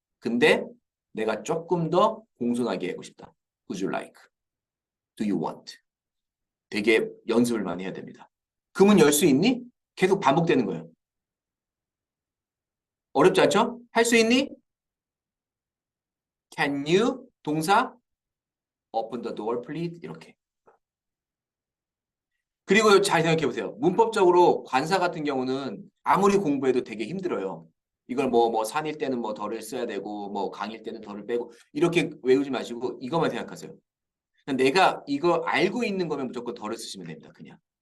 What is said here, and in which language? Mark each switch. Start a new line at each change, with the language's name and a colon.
Korean: 근데 내가 조금 더 공손하게 하고 싶다.
English: Would you like? Do you want?
Korean: 되게 연습을 많이 해야 됩니다. 그 문 열 수 있니? 계속 반복되는 거예요. 어렵지 않죠? 할 수 있니? Can you
English: 동사 open the door please 이렇게.
Korean: 그리고 잘 생각해 보세요. 문법적으로 관사 같은 경우는 아무리 공부해도 되게 힘들어요. 이걸 뭐 산일 때는 뭐 덜을 써야 되고 뭐 강일 때는 덜을 빼고 이렇게 외우지 마시고 이것만 생각하세요. 내가 이거 알고 있는 거면 무조건 덜을 쓰시면 됩니다. 그냥.